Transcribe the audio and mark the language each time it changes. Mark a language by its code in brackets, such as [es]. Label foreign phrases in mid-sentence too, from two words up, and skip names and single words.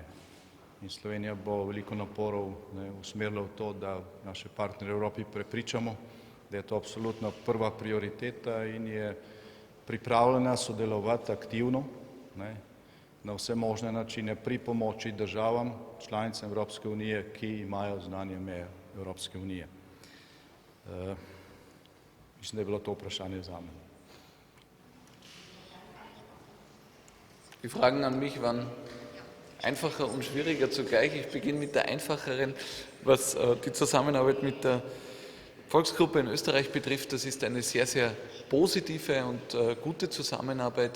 [sl] In Slovenija bo veliko naporov usmerila v to, da naše partnerje v Evropi prepričamo, da je to absolutno prva prioriteta in je pripravljena sodelovati aktivno, ne, na vse možne načine pri pomoči državam, članicam Evropske unije, ki imajo zunanje meje Evropske unije. Mislim, da je bilo to vprašanje zame. [de] Die Fragen an mich waren einfacher und schwieriger zugleich. Ich beginne mit der einfacheren, was die Zusammenarbeit mit der Volksgruppe in Österreich betrifft. Das ist eine sehr, sehr positive und gute Zusammenarbeit.